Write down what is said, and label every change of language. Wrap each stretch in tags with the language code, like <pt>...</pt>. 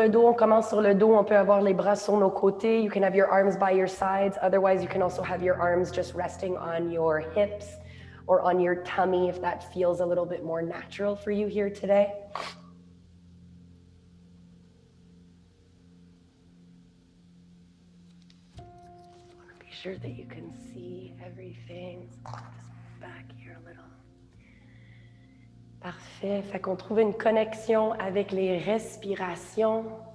<fr>Le dos, on commence sur le dos, on peut avoir les bras sur nos côtés.</fr> <en>You can have your arms by your sides. Otherwise, you can also have your arms just resting on your hips or on your tummy if that feels a little bit more natural for you here today. Be sure that you can see everything. Just back here a little.</en> <fr>Parfait. Fait qu'on trouve une connexion avec les respirations.</fr>